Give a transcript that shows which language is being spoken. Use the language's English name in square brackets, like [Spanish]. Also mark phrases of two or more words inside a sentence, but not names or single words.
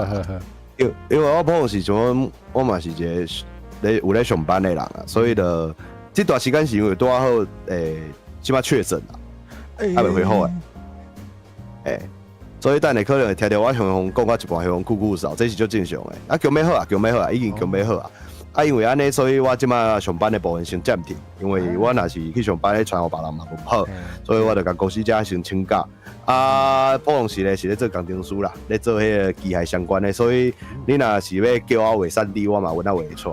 [Min Nan Chinese] 因为我普隆是像我嘛是一个有在上班的人啊，所以的这段时间是因为拄好即马确诊啦，还未恢复诶，所以等下可能会听到我向讲到一半向酷扫，这是足正常诶。啊，强要好啊，已经强要好啊。啊，因为安尼，所以我即马上班的部分先暂停，因为我若是去上班咧，传互别人嘛不好，所以我就甲公司遮先请假。啊，普通时咧是咧做工程师啦，咧做迄个机械相关的，所以你若是要叫我画3D，我嘛阮也画出来。